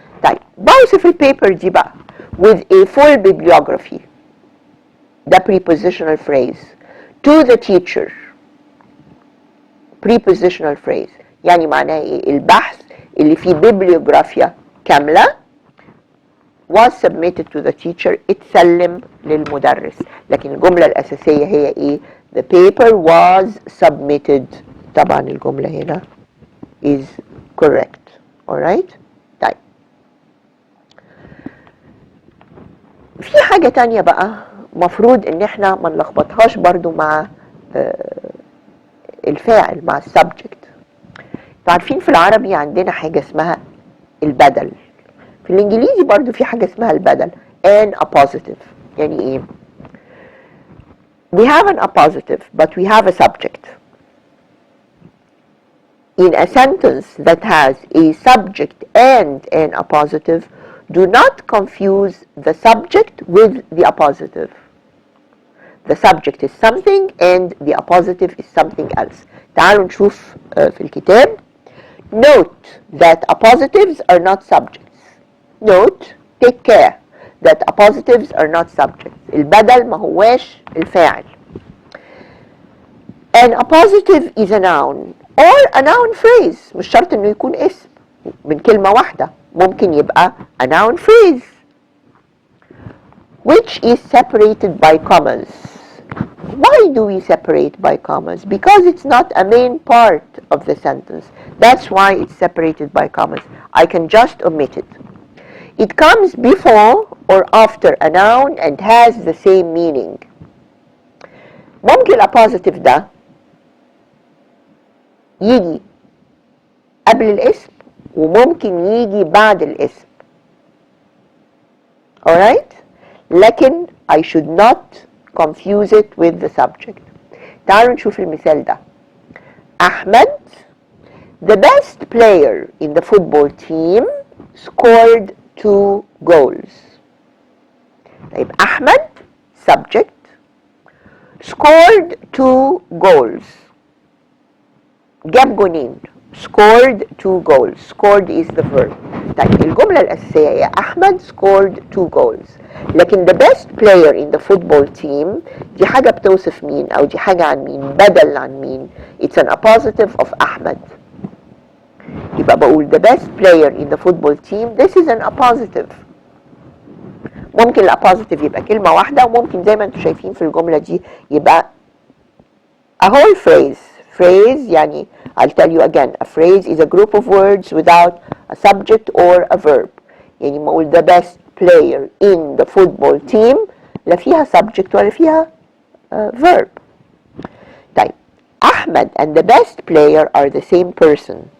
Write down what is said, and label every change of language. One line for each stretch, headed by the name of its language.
Arabic: طيب بوصف البيبر دي بقى
English: with a full bibliography
Arabic: ده
English: prepositional phrase. to the teacher prepositional phrase
Arabic: يعني معناه ايه؟ البحث اللي فيه بيبليوغرافيا كاملة
English: was submitted to the teacher
Arabic: اتسلم للمدرس. لكن الجملة الأساسية هي ايه؟
English: the paper was submitted.
Arabic: طبعا الجملة هنا
English: is correct. alright؟
Arabic: طيب في حاجة تانية بقى مفروض ان احنا ما نلخبطهاش برضو مع الفاعل، مع السبجكت. عارفين في العربي عندنا حاجة اسمها البدل، في الانجليزي برضو في حاجة اسمها البدل
English: and appositive.
Arabic: يعني ايه؟
English: we have an appositive but we have a subject. In a sentence that has a subject and an appositive, do not confuse the subject with the appositive. The subject is something and the appositive is something else.
Arabic: تعالوا نشوف في الكتاب.
English: Note that appositives are not subjects. Note, take care that appositives are not subjects.
Arabic: البدل ما هواش الفاعل.
English: An appositive is a noun or a noun phrase.
Arabic: مش شرط انه يكون اسم من كلمة واحدة، ممكن يبقى
English: a noun phrase which is separated by commas. Why do we separate by commas? Because it's not a main part of the sentence. That's why it's separated by commas. I can just omit it. It comes before or after a noun and has the same meaning.
Arabic: ممكن الappositive ده يجي قبل الاسم وممكن يجي بعد الاسم.
English: Alright?
Arabic: لكن
English: I should not confuse it with the subject.
Arabic: تعالوا نشوف المثال ده.
English: أحمد, the best player in the football team, scored 2 goals.
Arabic: طيب
English: أحمد subject scored 2 goals.
Arabic: جاب جونين.
English: scored 2 goals. scored is the verb.
Arabic: طيب الجملة الأساسية هي أحمد
English: scored 2 goals.
Arabic: لكن
English: the best player in the football team
Arabic: دي حاجة بتوصف مين أو دي حاجة عن مين، بدل عن مين.
English: It's an appositive of أحمد.
Arabic: يبقى بقول
English: the best player in the football team. This is an appositive.
Arabic: ممكن الappositive يبقى كلمة واحدة وممكن زي ما انتم شايفين في الجملة دي يبقى
English: a whole phrase. Phrase
Arabic: يعني
English: I'll tell you again, a phrase is a group of words without a subject or a verb.
Arabic: يعني ما أقول
English: the best player in the football team
Arabic: لا فيها
English: subject
Arabic: ولا فيها
English: verb.
Arabic: طيب
English: أحمد and the best player are the same person.